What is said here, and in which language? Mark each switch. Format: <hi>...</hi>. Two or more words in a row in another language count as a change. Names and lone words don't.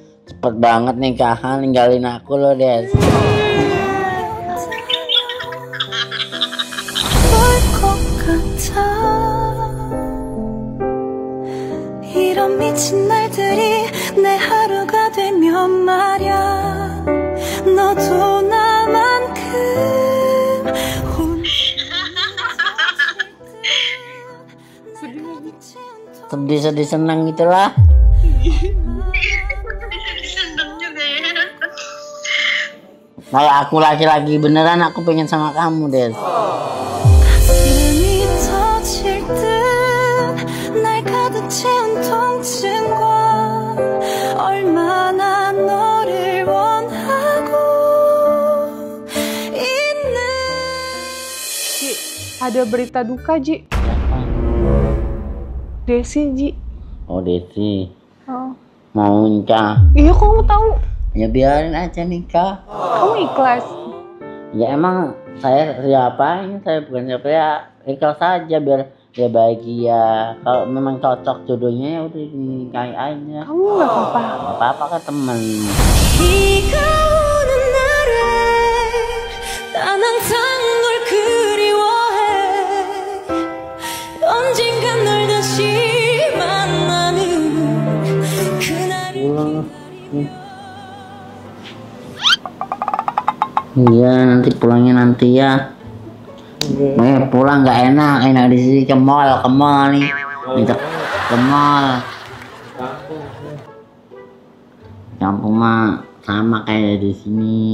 <id>Cepet banget nikahan, ninggalin aku loh, Des.</id> <ko>이런 미친 날들이 내 하루가 되면 말야 너도 나만큼</ko> <id>Sedih-sedih senang gitulah. Seneng juga ya. Kalau aku laki-laki beneran, aku pengen sama kamu, Des.</id> <ko>가슴이 터질 듯 날 가득 채운 통증과 얼마나 너를 원하고 있는</ko> <id>Ji, ada berita duka, Ji. Desi, Ji. Oh, Desi. Oh. Mau nikah. Iya, kok kamu tahu? Ya biarin aja nikah. Kamu ikhlas? Ya emang saya siapa? Saya bukan siapa ya. Ikhlas saja biar dia bahagia. Kalau memang cocok jodohnya ya udah dinikahi aja. Kamu nggak apa-apa? Gak apa-apa kan temen.</id> <ko>비가 오는 날에 난 항상 널 그리워해 언젠가 널 다시 만나는 그날이</ko> <id>Iya nanti pulangnya nanti ya. Pulang nggak enak di sini ke mall nih. Minta ke mall. Kampung mah sama kayak di sini.</id>